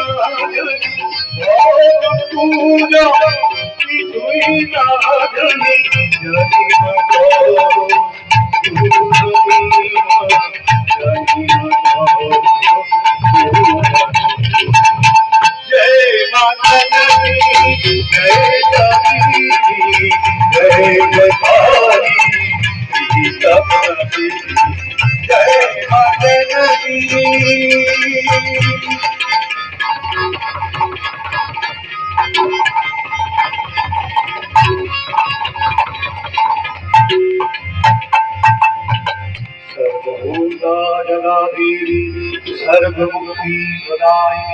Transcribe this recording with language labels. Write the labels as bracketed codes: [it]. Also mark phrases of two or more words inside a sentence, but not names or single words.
[bn] পূজা কিছুই না জানি জানি না [hi] जय माता दी जय काली जय जयकाली जय माता दी [sa] सर्वभूता जगादेवी सर्वमुक्ति प्रदायिनी